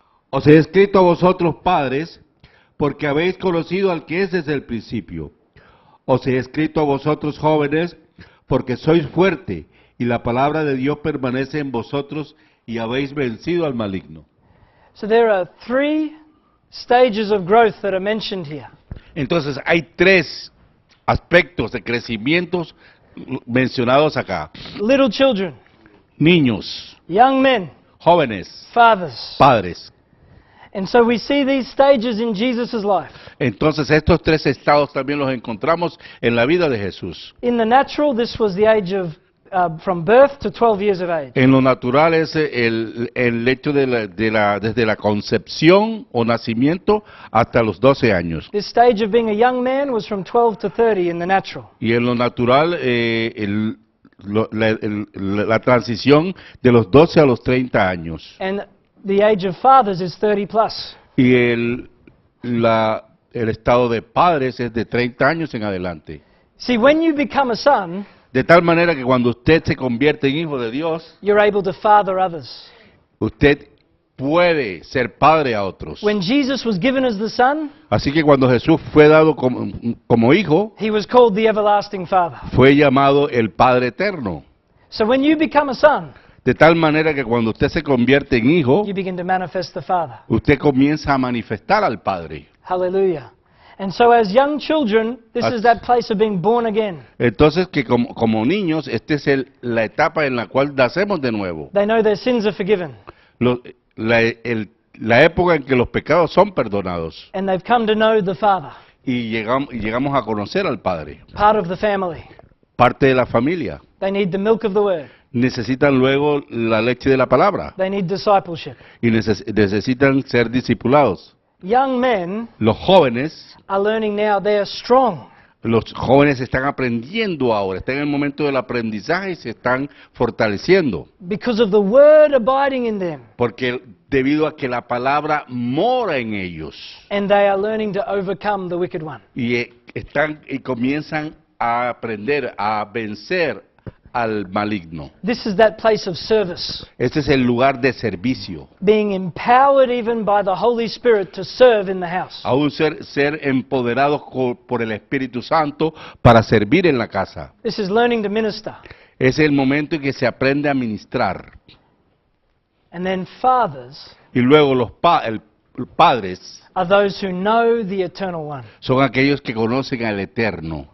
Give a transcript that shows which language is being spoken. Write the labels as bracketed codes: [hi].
[es] Os he escrito a vosotros, padres, porque habéis conocido al que es desde el principio. Os he escrito a vosotros, jóvenes, porque sois fuerte, y la palabra de Dios permanece en vosotros, y habéis vencido al maligno. [en] So there are 3 stages of growth that are mentioned here. [es] Entonces, hay 3 aspectos de crecimientos mencionados acá. [en] Little children, [es] Niños, [en] young men, [es] jóvenes, [en] fathers. [es] padres. [en] And so we see these stages in Jesus' life. [es] Entonces, estos 3 estados también los encontramos en la vida de Jesús. [en] In the natural, this was the age of from birth to 12 years of age. [es] En lo natural es el hecho desde la concepción o nacimiento hasta los 12 años. [en] This stage of being a young man was from 12 to 30 in the natural. [es] Y en lo natural, la transición de los 12 a los 30 años. [en] And the age of fathers is 30 plus. [es] Y el estado de padres es de 30 años en adelante. [en] See, when you become a son, [es] De tal manera que cuando usted se convierte en hijo de Dios, [en] you're able to father others. [es] usted puede ser padre a otros. [en] When Jesus was given as the son, [es] Así que cuando Jesús fue dado como hijo, [en] he was called the everlasting father. [es] fue llamado el Padre Eterno. [en] So when you become a son, [es] De tal manera que cuando usted se convierte en hijo, [en] you begin to manifest the Father. [es] usted comienza a manifestar al Padre. [en] Hallelujah. And so as young children, this is that place of being born again. [es] Entonces que como niños, esta es la etapa en la cual nacemos de nuevo. [en] They know their sins are forgiven. [es] La época en que los pecados son perdonados. [en] And they've come to know the Father, [es] Y llegamos a conocer al Padre. [en] part of the family. [es] Parte de la familia. [en] They need the milk of the Word. [es] Necesitan luego la leche de la palabra. [en] They need discipleship. [es] Y necesitan ser discipulados. [en] Young men [es] Los jóvenes [en] are learning now they are strong. [es] Los jóvenes están aprendiendo ahora, están en el momento del aprendizaje y se están fortaleciendo. [en] Because of the Word abiding in them. [es] Porque debido a que la palabra mora en ellos [en] And they are learning to overcome the wicked one. [es] y comienzan a aprender a vencer al maligno. [en] This is that place of service. [es] Este es el lugar de servicio. [en] Being empowered even by the Holy Spirit to serve in the house. [es] Aún ser empoderados por el Espíritu Santo para servir en la casa. [en] This is learning to minister. [es] Es el momento en que se aprende a ministrar. [en] And then fathers [es] Y luego los padres [en] are those who know the Eternal One. [es] son aquellos que conocen al Eterno.